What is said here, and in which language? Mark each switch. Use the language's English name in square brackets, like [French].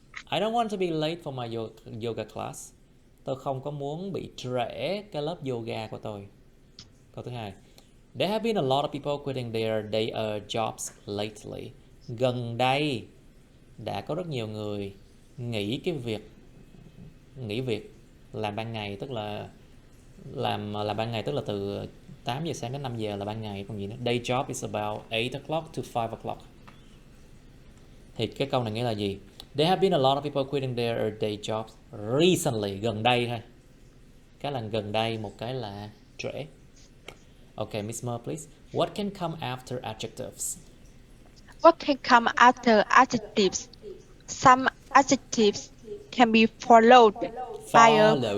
[English] I don't want to be late for my yoga class. [Vietnamese] Tôi không có muốn bị trễ cái lớp yoga của tôi. Câu thứ hai. [English] There have been a lot of people quitting their day jobs lately. [Vietnamese] Gần đây đã có rất nhiều người nghỉ việc làm ban ngày, tức là làm ban ngày tức là từ 8 giờ sáng đến 5 giờ là ban ngày, còn gì nữa. [English] Day job is about 8 o'clock to 5 o'clock. [Vietnamese] Thì cái câu này nghĩa là gì? [English] There have been a lot of people quitting their day jobs recently, [Vietnamese] gần đây thôi. Cái là gần đây, một cái là trễ. [English] Okay, Miss Mer, please. What can come after adjectives? What can come after adjectives? Some adjectives can be followed by a